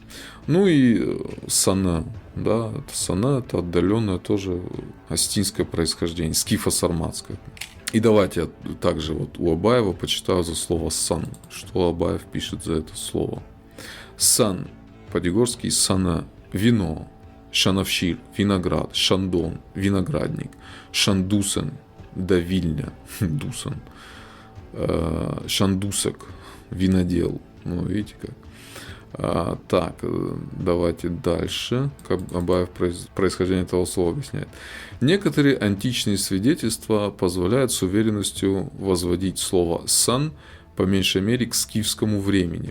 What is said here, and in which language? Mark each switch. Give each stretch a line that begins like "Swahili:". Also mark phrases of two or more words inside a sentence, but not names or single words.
Russian: И сана, это отдаленное тоже осетинское происхождение, скифо-сарматское. И давайте я также у Абаева почитаю за слово сан, что Абаев пишет за это слово. Сан, по-дигорски сана, вино, шановщир, виноград, шандон, виноградник, шандусен, давильня, дусан, шандусек, винодел. Видите как. Так, давайте дальше. Абаев происхождение этого слова объясняет. Некоторые античные свидетельства позволяют с уверенностью возводить слово «сан» по меньшей мере к скифскому времени.